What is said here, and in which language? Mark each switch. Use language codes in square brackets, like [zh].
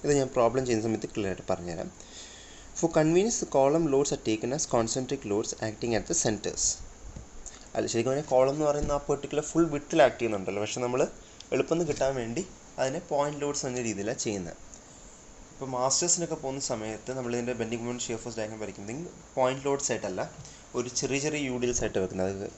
[ml] ഇത് ഞാൻ പ്രോബ്ലം ചെയ്യുന്ന സമയത്ത് ക്ലിയർ ആയിട്ട് പറഞ്ഞുതരാം. [en] For convenience, the column loads are taken as concentric loads acting at the centers. [ml] അല്ല, ശരിക്കും പറഞ്ഞാൽ കോളം എന്ന് പറയുന്ന ആ പെർട്ടിക്കുലർ ഫുൾ വിട്ടിൽ ആക്ട് ചെയ്യുന്നുണ്ടല്ലോ, പക്ഷെ നമ്മൾ എളുപ്പം കിട്ടാൻ വേണ്ടി അതിനെ പോയിന്റ് ലോഡ്സ് എന്ന രീതിയിലാണ് ചെയ്യുന്നത്. ഇപ്പോൾ മാസ്റ്റേഴ്സിനൊക്കെ പോകുന്ന സമയത്ത് നമ്മളിതിൻ്റെ bending moment shear force diagram വരയ്ക്കുന്നെങ്കിൽ point lords ആയിട്ടല്ല, ഒരു ചെറിയ ചെറിയ യു ഡി എൽസ് ആയിട്ട് വെക്കുന്നത്.